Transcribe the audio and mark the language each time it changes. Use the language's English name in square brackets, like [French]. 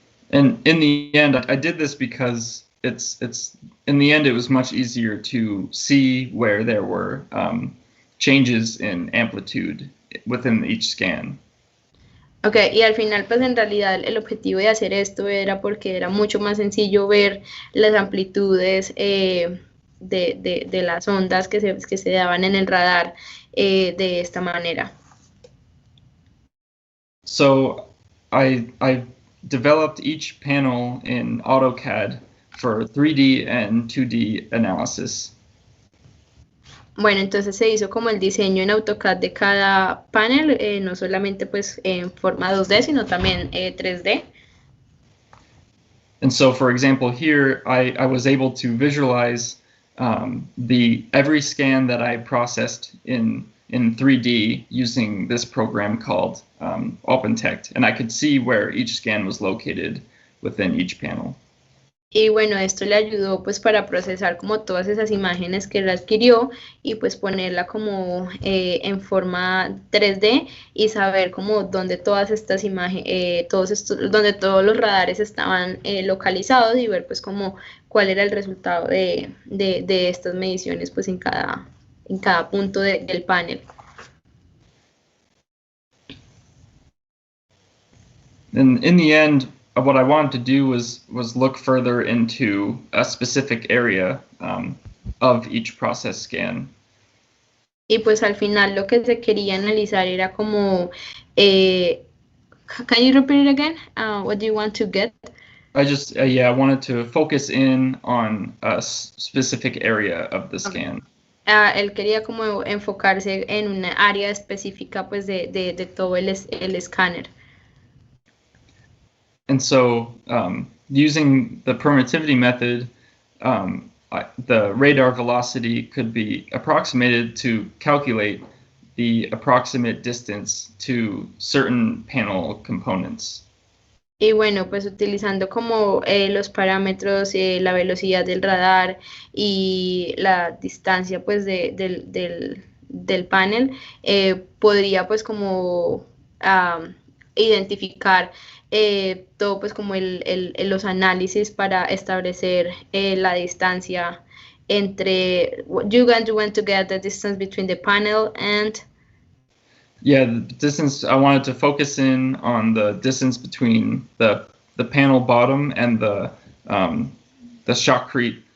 [English] And in the end, I did this because it's in the end it was much easier to see where there were changes in amplitude within each scan. [Spanish] Ok, y al final pues en realidad el objetivo de hacer esto era porque era mucho más sencillo ver las amplitudes de las ondas que se daban en el radar de esta manera. [English] So I developed each panel in AutoCAD for 3D and 2D analysis. [Spanish] Bueno, entonces se hizo como el diseño en AutoCAD de cada panel, no solamente pues en forma 2D, sino también 3D. [English] And so, for example, here I was able to visualize every scan that I processed in 3D using this program called OpenTect, and I could see where each scan was located within each panel. [Spanish] Y bueno, esto le ayudó pues para procesar como todas esas imágenes que él adquirió y pues ponerla como en forma 3D y saber como dónde todas estas imágenes, donde todos los radares estaban localizados y ver pues como cuál era el resultado de estas mediciones pues en cada punto del panel. [English] And in the end, what I wanted to do was look further into a specific area of each process scan. [Spanish] Y pues al final lo que se quería analizar era como, [English] can you repeat it again? What do you want to get? I wanted to focus in on a specific area of the scan. [Spanish] Él quería como enfocarse en una área específica pues de todo el escáner. [English] And so using the permittivity method, the radar velocity could be approximated to calculate the approximate distance to certain panel components. [Spanish] Y bueno, pues utilizando como los parámetros, la velocidad del radar y la distancia pues del panel, podría pues como identificar todo pues como los análisis para establecer la distancia entre, [English] you want to get the distance between the panel and... Yeah, the distance, I wanted to focus in on the distance between the panel bottom and the shotcrete